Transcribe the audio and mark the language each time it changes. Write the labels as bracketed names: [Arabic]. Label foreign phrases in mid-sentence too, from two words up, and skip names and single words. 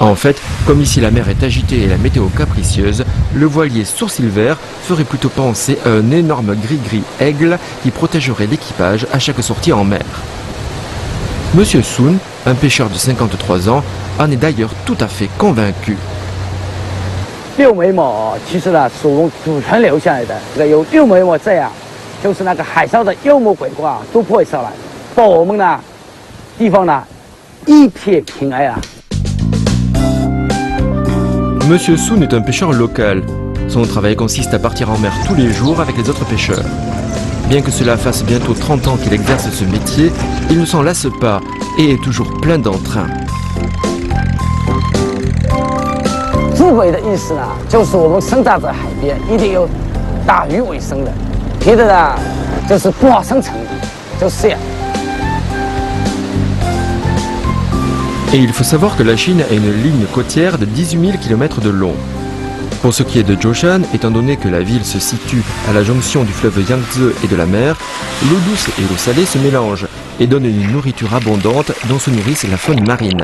[French] En fait, comme ici la mer est agitée et la météo capricieuse, le voilier sourcil vert ferait plutôt penser à un énorme gris-gris aigle qui protégerait l'équipage à chaque sortie en mer. Monsieur Sun, un pêcheur de 53 ans, en est d'ailleurs tout à fait convaincu. [Chinese] 六眉貘其实呢，是我们祖传留下来的。这个有六眉貘这样，就是那个海上的妖魔鬼怪都不会上来，把我们呢地方呢一片平安啊。 [French] Monsieur Sun est un pêcheur local. Son travail consiste à partir en mer tous les jours avec les autres pêcheurs. Bien que cela fasse bientôt 30 ans qu'il exerce ce métier, il ne s'en lasse pas et est toujours plein d'entrain. [Chinese] 智慧的意思呢，就是我们生长在海边，一定有打鱼为生的，别的呢就是不好生存，就是这样。 [French] Et il faut savoir que la Chine a une ligne côtière de 18 000 km de long. Pour ce qui est de Zhoushan, étant donné que la ville se situe à la jonction du fleuve Yangtze et de la mer, l'eau douce et l'eau salée se mélangent et donnent une nourriture abondante dont se nourrissent la faune marine.